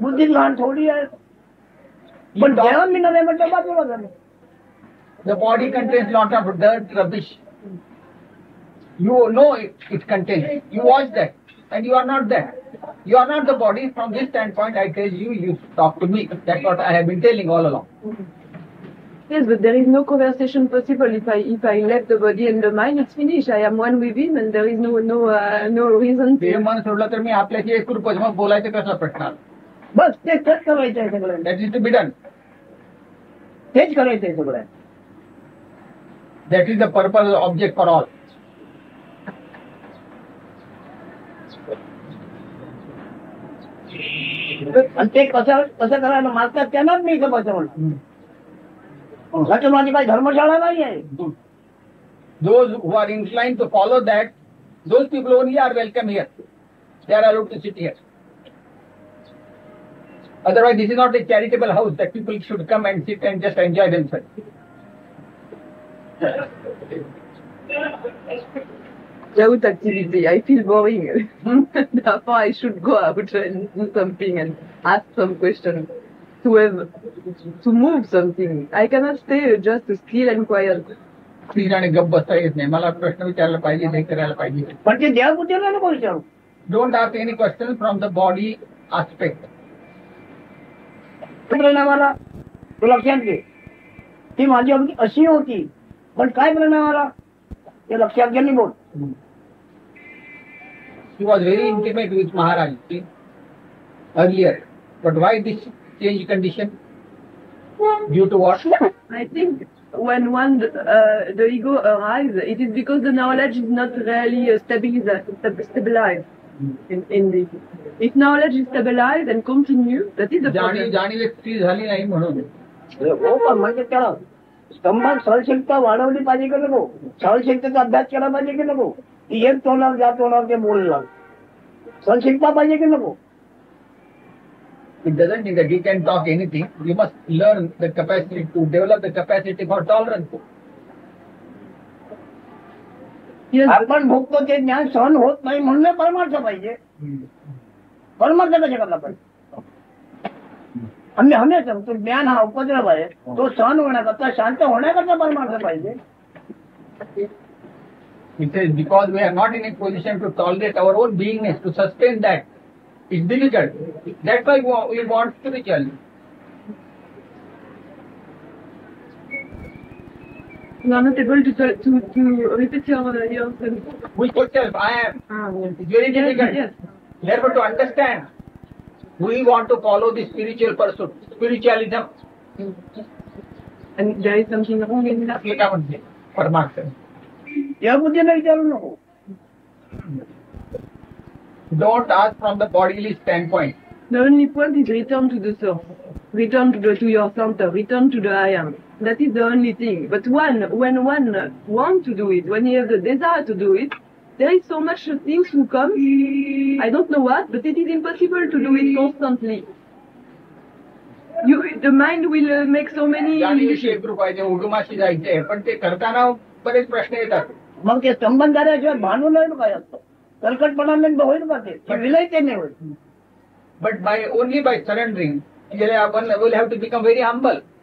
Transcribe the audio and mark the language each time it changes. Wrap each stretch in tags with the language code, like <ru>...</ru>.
<mr>बुद्धी लहान थोडी आहे, पण देह मी नव्हे म्हटलं बाजूला झालं.</mr> <en>The body contains lot of dirt, rubbish. You know it contains. You watch that, and you are not that. You are not the body. From this standpoint, I tell you, you talk to me. That's what I have been telling all along. Yes, but there is no conversation possible if I left the body and the mind. It's finished. I am one with him, and there is no reason.</en> <mr>ते मन सोडलं तर मी आपल्याशी एक रूपच, मग बोलायचं कसं प्रश्न? बस तेच करायचंय सगळं.</mr> <en>That is to be done.</en> <mr>तेच करायचंय सगळं.</mr> <en>That is the purpose, object for all.</en> <mr>आणि ते कसं करायला मागतात त्यांनाच मी इथं बसवलं. माझी काही धर्मशाळा नाही आहे.</mr> <en>Those who are inclined to follow that, those people only are welcome here. They are allowed to sit here. Otherwise, this is not a charitable house that people should come and sit and just enjoy themselves. Without activity, I feel boring. Therefore, I should go out and do something and ask some questions to move something. I cannot stay just still and quiet.</en> <mr>Please आणि गप्प बसता येत नाही. मला प्रश्न विचारला पाहिजे, हे करायला पाहिजे. पण ते देहबुद्धीला नको विचारू.</mr> <en>Don't ask any questions from the body aspect.</en> <mr>परिणामाला तू लक्षात घे, ती माझी अगदी अशी होती, पण काय परिणामाला ते लक्षात घे. बोल.</mr> <en>He was very intimate with Maharaj earlier. But why this change condition? Due to what? I think when the ego arrives, it is because the knowledge is not really stabilized in this. If knowledge is stabilized and continue, that is the problem.</en> <mr>जाणीव व्यक्ती झाली नाही म्हणून. हो, पण म्हणजे त्याला स्तंभात सहनशीलता वाढवली पाहिजे की नको? सहनशीलतेचा अभ्यास केला पाहिजे की नको? ती एक तोंडावर ज्या तोंडावर ते बोलला, सहनशीलता पाहिजे की नको?</mr> <en>It doesn't mean that you can talk anything. You must learn the capacity to develop the capacity for tolerance. Yes.</en> <mr>आपण भोगतो ते ज्ञान सहन होत नाही म्हणून परमार्थ पाहिजे. परमार्थ कशा करता पाहिजे? आम्ही हमेशा तो ज्ञान हा उपद्रव आहे, तो सहन होण्याकरता, शांत होण्याकरता परमार्थ पाहिजे.</mr> <en>It says because we are not in a position to tolerate our own beingness, to sustain that, It's difficult. That's why we want spiritual. You are not able to repeat yourself. Which yourself I am. It's very difficult. Yes. Therefore, to understand, we want to follow the spiritual pursuit, spiritualism. And there is something wrong in that.</en> <mr>हे काय म्हणते परमार्थ. या बुद्धीने विचारू नको.</mr> <en>Don't ask from the bodily standpoint. The only point is return to the source. Return to your center. Return to the I am. That is the only thing. But when one wants to do it, when he has the desire to do it, there is so much things to come. I don't know what, but it is impossible to do it constantly. The mind will make so many.</en> <mr>जाणीविषयी एक रूप पाहिजे, उगमाशी जायचे, पण ते करताना बरेच प्रश्न येतात. मग ते संबंध झाल्याशिवाय भांडू नाही काय असतं. तलकटपणाने होईल का ते विलय ते नाही होईल.</mr> <en>But only by surrendering, one will have to become very humble.</en>